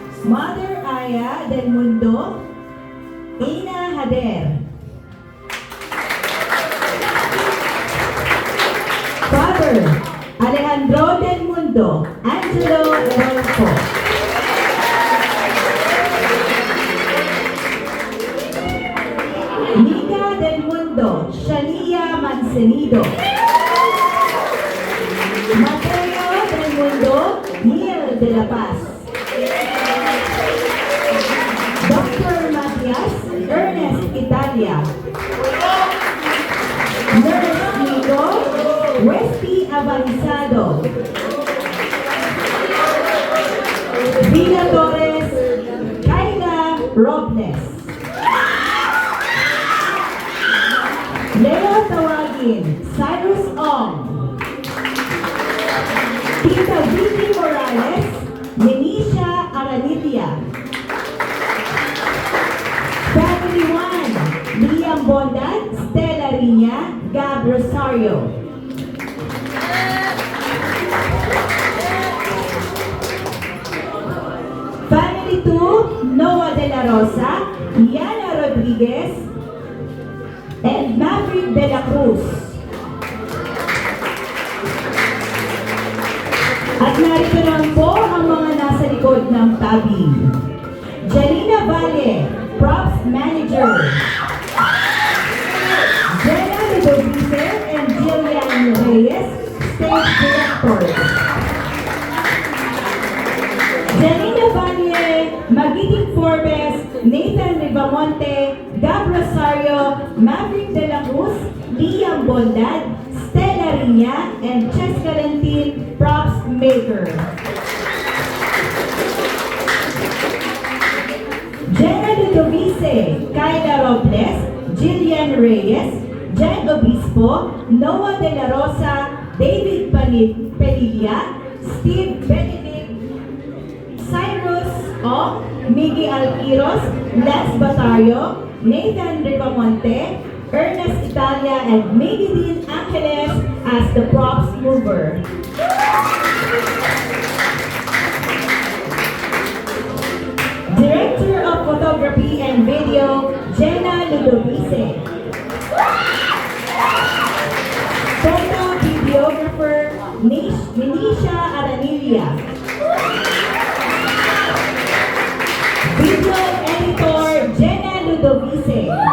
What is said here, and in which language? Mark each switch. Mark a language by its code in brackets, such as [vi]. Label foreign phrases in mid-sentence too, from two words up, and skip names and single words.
[en] Mother Aya del Mundo, Ina Hader. Father Alejandro del Mundo, Angelo Rolfo. Nika del Mundo, Shania Mancenido. Mateo del Mundo, Neil de la Paz. Dr. Matias Ernest Italia. Nurse Nico Westy Avanzado. Villa Torres Kayla Robles. Leo Tawagin Cyrus Ong. Tita Vicky Morales Yenisha Aranilia. Family 1 Liam Bondan Stella Riña Gab Rosario. Family 2 Noah De La Rosa Yana Rodriguez and Maverick De La Cruz. [tl] At narito naman po ang mga nasa likod ng tabi. [en] Janina Valle, Props Manager. Jenna Ludovice and Jillian Reyes, Stage Directors. Janina Valle, Magiting Forbes, Nathan Rivamonte, Gab Rosario, Maverick De La Cruz, Liam Bondad, Stella Riña, and Chess Valentin, Props Maker. Jenna Ludovice, Kayla Robles, Jillian Reyes, Jen Obispo, Noah De La Rosa, David Padilla, Steve Benedict, Cyrus O, Miggy Alquiros, Lance Batario, Nathan Rivamonte, Ernest Italia, and Maybelline Angeles as the props mover. Director of Photography and Video, Jenna Ludovice. Photo Videographer, Minisha Aranilia. Video Editor, Jenna Ludovice.